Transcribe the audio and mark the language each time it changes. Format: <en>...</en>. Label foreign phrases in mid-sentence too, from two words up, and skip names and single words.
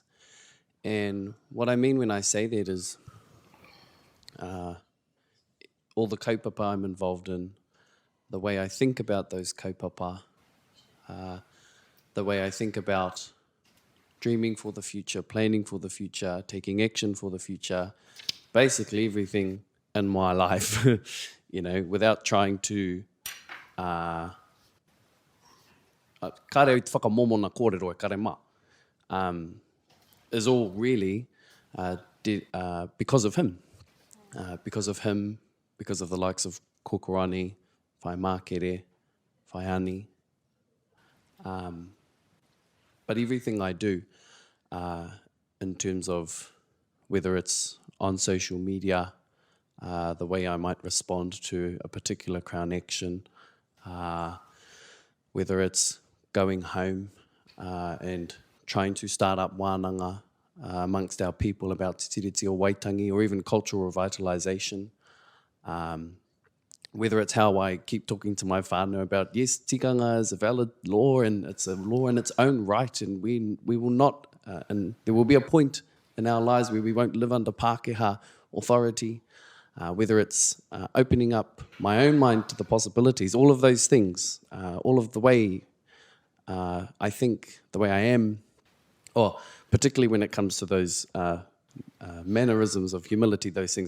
<en>And what I mean when I say that is all the kaupapa I'm involved in, the way I think about those kaupapa, the way I think about dreaming for the future, planning for the future, taking action for the future, basically everything in my life, you know, without trying to</en> <mi>kare i te whakamomona kōrero e kare mā,</mi> <en>is all really because of him. Because of him, because of the likes of Kokorani, Whai Mākere, Whai Ani. But everything I do, in terms of whether it's on social media, the way I might respond to a particular Crown action, whether it's going home and trying to start up wānanga amongst our people about te tiriti o waitangi, or even cultural revitalisation, whether it's how I keep talking to my whānau about, yes, tikanga is a valid law and it's a law in its own right, and we will not, and there will be a point in our lives where we won't live under Pākehā authority, whether it's opening up my own mind to the possibilities, all of those things, all of the way I think, the way I am, or particularly when it comes to those mannerisms of humility, those things.</en>